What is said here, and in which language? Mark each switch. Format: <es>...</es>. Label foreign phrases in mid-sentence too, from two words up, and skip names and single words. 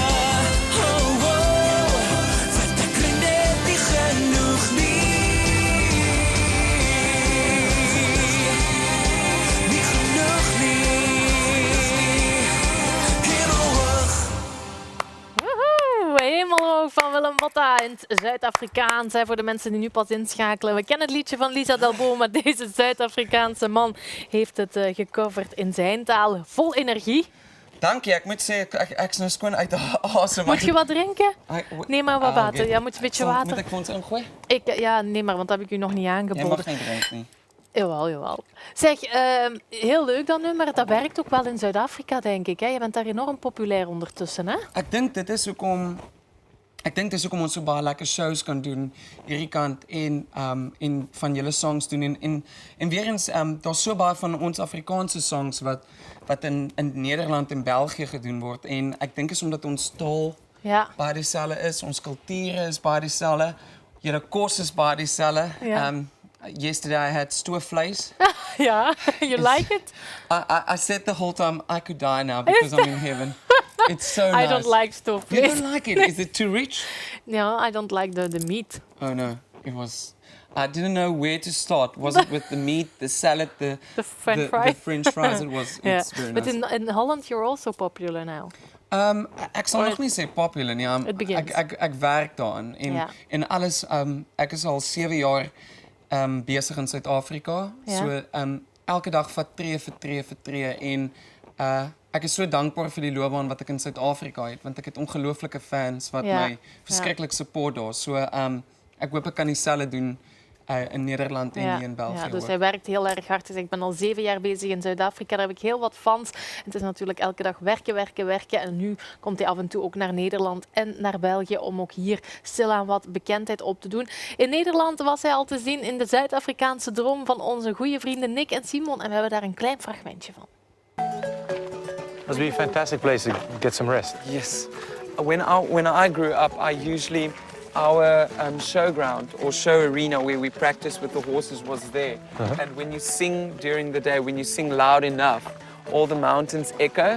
<af>Oh, oh, want ek kry net nie genoeg nie. Nie genoeg nie. Hemel hoog. Woehoe,</af> <nl>Hemelhoog van Willem Botta in het Zuid-Afrikaans. Hè, voor de mensen die nu pas inschakelen. We kennen het liedje van Lisa Delbo, maar deze Zuid-Afrikaanse man heeft het gecoverd in zijn taal. Vol energie.</nl> <af>Dankie, ek moet sê ek is nou skoon uit asem.</af> <nl>Moet je wat drinken? Neem maar wat Ah, water. oké. Ja, moet je een beetje</nl> <af>Moet</af> <nl>water.</nl> <af>ek vir ons ingooi?</af> <nl>Ja, neem maar, want dat heb ik u nog niet</nl> <af>Jy</af> <nl>aangeboden.</nl> <af>mag nie drink nie.</af> <nl>Jawel, jawel. Zeg, heel leuk dat nummer. Dat werkt ook wel in Zuid-Afrika, denk ik. Hè? Je bent daar enorm populair ondertussen, hè?</nl> <af>Ek dink dit is hoekom ons so baie lekker shows kan doen hierdie kant en van julle songs doen en weer eens daar's so baie van ons Afrikaanse songs wat in Nederland en België gedoen word en ek dink is omdat ons taal</af> <nl>Ja.</nl> <af>baie dieselfde is, ons kulture is baie dieselfde, julle kos is baie dieselfde.</af> <nl>Ja.</nl> <en>Yesterday I had stoofvleis. Ja, you like it? I said the whole time I could die now because I'm in heaven. It's so nice. I don't like stuff. You don't like it? Is it too rich? No, I don't like the meat. Oh no, it was. I didn't know where to start. Was it with the meat, the salad, the French fries? The French fries. It was. Yeah. It's very But nice. in Holland, you're also popular now.</en> <af>Ek sal nog nie sê popular nie.</af> <en>It begins.</en> <af>Ek werk daaraan</af> <nl>Ja.</nl> <af>en alles. Ek is al 7 jaar besig in Suid-Afrika.</af> <nl>Ja.</nl> <af>So elke dag vat tree vir tree en ek is so dankbaar vir die loopbaan wat ek in Suid-Afrika het want ek het ongelooflike fans wat</af> <nl>Ja.</nl> <af>my verskriklik support daar. So ek hoop ek kan dieselfde doen in Nederland en hier in België.</af> <nl>ja, dus ook. hij werkt heel erg hard. Dus ik ben al 7 jaar bezig in Zuid-Afrika. Daar heb ik heel wat fans. Het is natuurlijk elke dag werken. En nu komt hij af en toe ook naar Nederland en naar België om ook hier stilaan wat bekendheid op te doen. In Nederland was hij al te zien in de Zuid-Afrikaanse droom van onze goede vrienden Nick en Simon. En we hebben daar een klein fragmentje van.</nl> <en>Must be a fantastic place to get some rest. Yes. When I grew up, our showground or show arena where we practice with the horses was there. And when you sing during the day, when you sing loud enough, all the mountains echo.</en>